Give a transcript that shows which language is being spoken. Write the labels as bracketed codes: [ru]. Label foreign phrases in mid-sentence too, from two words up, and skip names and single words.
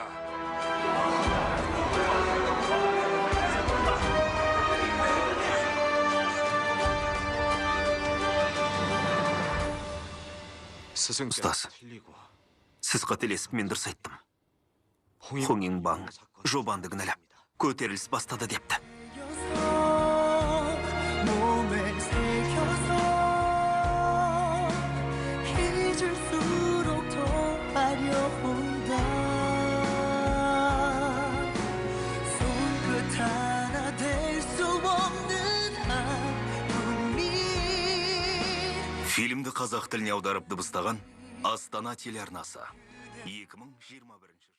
[kk] Ұстаз, сіз қателесіп мен дұрыс айттым. Хонинбаң Жобанды кінәлап, көтеріліс бастады депті. [ko] 몸에 새겨서 잊을수록 더 하려온다 손끝 하나 될 수 없는 아픔이 [kk] Фильмді қазақ тіліне аударып дыбыстаған Астана телеарнасы. 2021